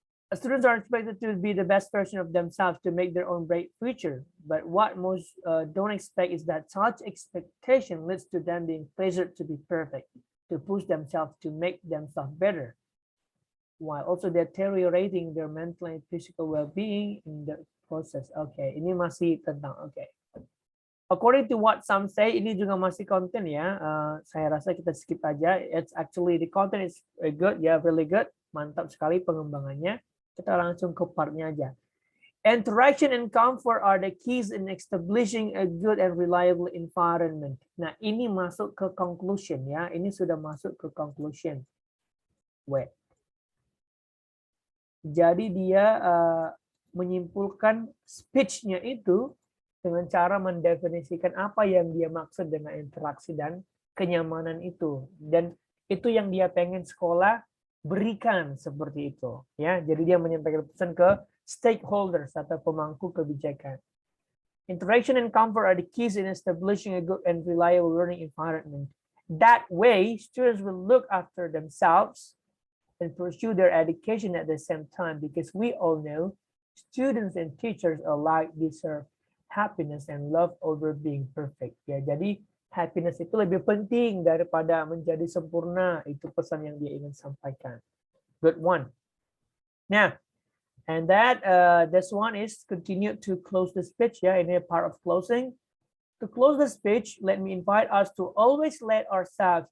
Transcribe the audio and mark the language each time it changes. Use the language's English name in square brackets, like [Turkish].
[English] Students are expected to be the best version of themselves to make their own bright future. But what most don't expect is that such expectation leads to them being pressured to be perfect, to push themselves to make themselves better, while also deteriorating their mental and physical well-being in the process. [Indonesian] Okay, ini masih tentang [English] According to what some say, [Indonesian] ini juga masih konten ya. Saya rasa kita skip aja. [English] It's actually the content is good, really good, [Indonesian] mantap sekali pengembangannya. Kita langsung ke partnya aja. [English] Interaction and comfort are the keys in establishing a good and reliable environment. [Indonesian] Nah, ini masuk ke conclusion ya. Ini sudah masuk ke conclusion. wet. Jadi dia menyimpulkan speech-nya itu dengan cara mendefinisikan apa yang dia maksud dengan interaksi dan kenyamanan itu. Dan itu yang dia pengen sekolah berikan seperti itu. Ya, jadi dia menyampaikan pesan ke stakeholders atau pemangku kebijakan. [English] Interaction and comfort are the keys in establishing a good and reliable learning environment. That way, students will look after themselves and pursue their education at the same time, because we all know students and teachers alike deserve happiness and love over being perfect. [Indonesian] Ya, jadi happiness itu lebih penting daripada menjadi sempurna. Itu pesan yang dia ingin sampaikan. [English] Good one. Now, and that this one is continue to close the speech. Ya, ini part of closing. To close the speech, let me invite us to always let ourselves.